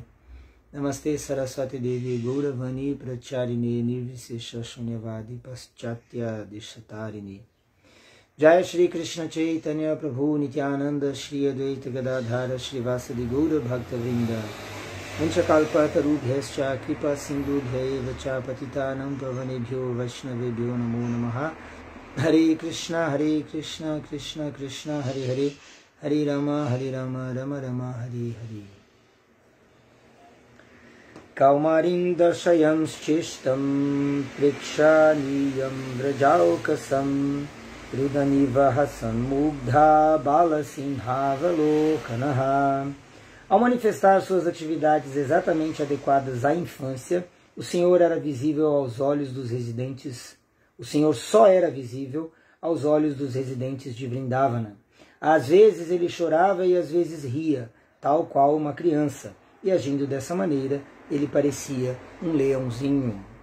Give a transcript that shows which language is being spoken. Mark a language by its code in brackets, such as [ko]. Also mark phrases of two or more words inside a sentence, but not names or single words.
[sa] Namaste Saraswati Devi Gauravani Pracharine Nirvisesha Shunyavadi Paschatya Deshatarini Jaya Shri Krishna Chaitanya Prabhu Nityananda Shri Advaita Gadadhara Shri Vasadi Gaura Bhakta Vrinda Vanchakalpa Tarubhyascha Kripa Sindhubhya Vacha Patitanam Pavanebhyo Vaishnavebhyo Namo Namaha Hare Krishna, Krishna Krishna, Hare Hare, Hare Rama, Rama Rama, Hare Hare. Kaumarim darshayam shishtam, prikshaniyam vrajaukasam, Rudanivahasan mugdha balasimhavalokanaha. [pt] Ao manifestar suas atividades exatamente adequadas à infância, o Senhor era visível aos olhos dos residentes. O Senhor só era visível aos olhos dos residentes de Vrindavana. Às vezes ele chorava e às vezes ria, tal qual uma criança, e agindo dessa maneira, ele parecia um leãozinho.